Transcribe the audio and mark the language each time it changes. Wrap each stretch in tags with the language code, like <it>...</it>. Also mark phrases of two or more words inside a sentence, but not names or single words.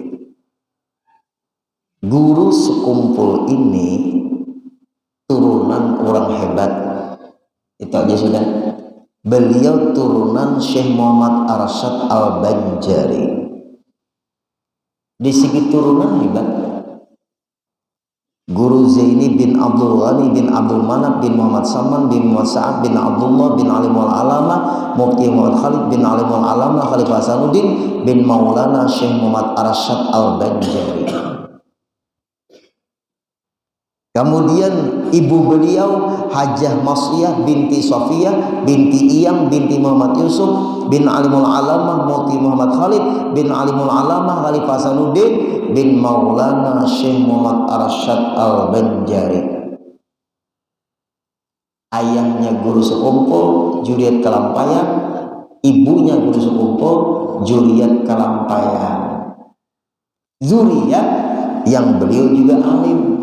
<id>Guru sekumpul ini turunan orang hebat. Itu aja sudah. Beliau turunan Syekh Muhammad Arsyad Al-Banjari. Di segi turunan hebat. Guru Zaini bin Abdul Ghani bin Abdul Manaf bin Muhammad Saman bin Muhammad Sa'ad bin Abdullah bin Alimul Alama Mufti Muhammad Khalid bin Alimul Alama Khalifah Hasanuddin bin Maulana Syekh Muhammad Arsyad Al-Banjari. Kemudian ibu beliau Hajah Masliyah binti Sofiyah binti Iyam binti Muhammad Yusuf bin Alimul Alamah Mufti Muhammad Khalid bin Alimul Alamah Khalifah Hasanuddin bin Maulana Syekh Muhammad Arsyad Al-Banjari. Ayahnya guru sekumpul Juriyat Kalampayan, ibunya guru sekumpul Juriyat Kalampayan. Zuriyat yang beliau juga alim.</id>